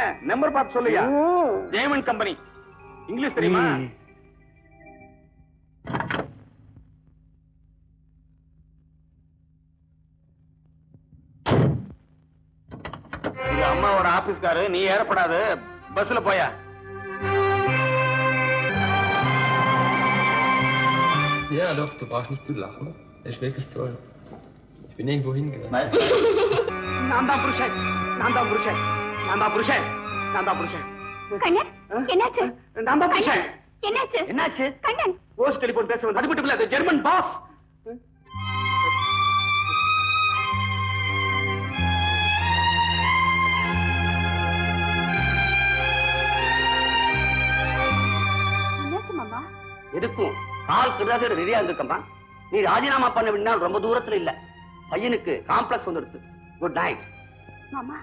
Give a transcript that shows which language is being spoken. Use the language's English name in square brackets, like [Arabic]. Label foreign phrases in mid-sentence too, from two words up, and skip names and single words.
[Tamil] நம்பர் பார்த்து சொல்லுயா. ஜெயமன் கம்பெனி. இங்கிலீஷ் தெரியுமா? இது அம்மாவோட ஆபீஸ்காரு. நீ ஏறப்படாது, பஸ்ல போயா. [German] Ja, doch, du brauchst nicht zu lachen. Er ist wirklich toll. Ich bin irgendwo hingegangen. [Tamil] நான் தான் புருஷன், நான் தான் புருஷன், நான் தான் புருஷன், நான் தான் புருஷன். கண்ணன், என்னாச்சு? நான் தான் புருஷன். என்னாச்சு? என்னாச்சு? கண்ணன், [English] post telephone [Tamil] பேச வந்து. அது மட்டும் இல்ல, அது [English] German boss. [Tamil] என்னாச்சு மாமா? எதுக்கும் கால் கிருதாசோட ரெடியா இருந்திருக்கமா. நீ ராஜினாமா பண்ண வேண்டிய ரொம்ப தூரத்துல இல்ல. பையனுக்கு காம்ப்ளெக்ஸ் வந்துடுது. [English] good night. [Tamil] மாமா